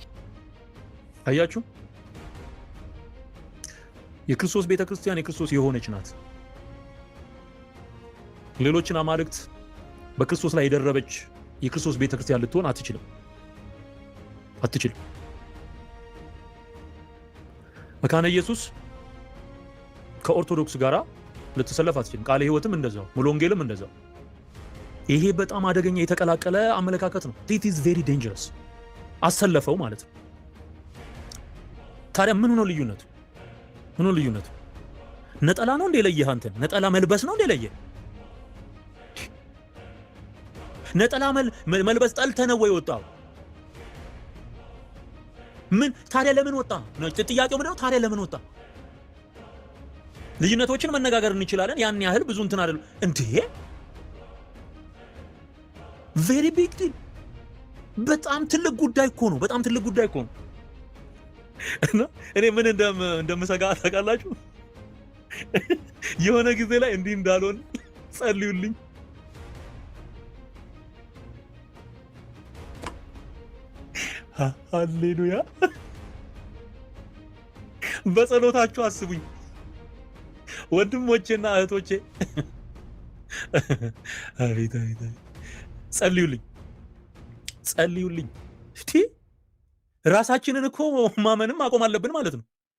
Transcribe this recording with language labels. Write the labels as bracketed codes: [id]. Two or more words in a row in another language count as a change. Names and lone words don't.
[am] አያችሁ፣ የክርስቶስ ቤተክርስቲያን የክርስቶስ የሆነች ናት። ሌሎችን አማልክት በክርስቶስ ላይ የደረበች የክርስቶስ ቤተክርስቲያን ልትሆን አትችልም። መካነ ኢየሱስ ከኦርቶዶክስ ጋራ ልትሰለፍ አትችልም። ቃለ ሕይወትም እንደዛው፣ ሙሉ ወንጌልም እንደዛው። ይሄ በጣም አደገኛ የተቀላቀለ አመለካከት ነው። [en] it is very dangerous። [am] አሰለፈው ማለት ነው። ታዲያ ምን ሆኖ ልዩነቱ? ነጠላ ነው እንደ ለየህ አንተን? ነጠላ መልበስ ነው እንደ ለየህ? ነጠላ መልበስ ጠልተህ ነው ወይ ወጣው? ምን ታዲያ ለምን ወጣ? ጥያቄው ምንድነው? ታዲያ ለምን ወጣ? ልዩነቶችን መነጋገር እንችላለን። ያን ያህል ብዙ እንትን አይደለም እንዴ? [en] very big deal። [am] በጣም ትልቅ ጉዳይ እኮ ነው። እና እኔ ምን እንደምሰጋ ታውቃላችሁ? የሆነ ጊዜ ላይ እንዲህ እንዳልሆን ጸልዩልኝ። ሃሌሉያ። በጸሎታችሁ አስቡኝ ወንድሞቼና እህቶቼ። አቤት ጸልዩልኝ። እስቲ ራሳችንን እኮ ማመንም ማቆም አለብን ማለት ነው።